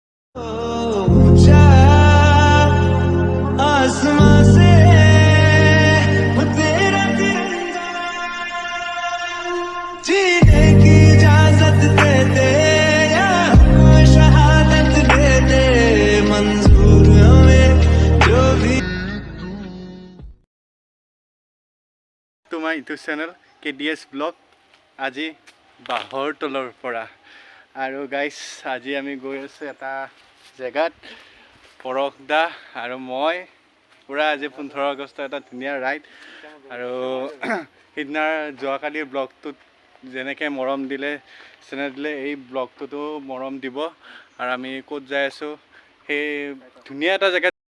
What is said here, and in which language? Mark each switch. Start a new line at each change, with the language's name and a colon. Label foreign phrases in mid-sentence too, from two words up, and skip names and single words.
Hindi: ऊंचा आसमां से वो तेरा तिरंगा जीने की इजाजत दे दे या हमें शहादत दे दे मंजूर हमें जो भी
Assamese: তোমাৰ
English: YouTube channel
Assamese: KDS ব্লগ আজি বাঁহৰ তলৰ পৰা আৰু গাইছ আজি আমি গৈ আছোঁ এটা জেগাত পৰশদা আৰু মই পুৰা আজি 15 আগষ্ট এটা ধুনীয়া ৰাইড আৰু সিদিনাৰ যোৱাকালিৰ ব্লগটোত যেনেকৈ মৰম দিলে চেনেল দিলে এই ব্লগটোতো মৰম দিব আৰু আমি ক'ত যাই আছোঁ সেই ধুনীয়া এটা জেগাত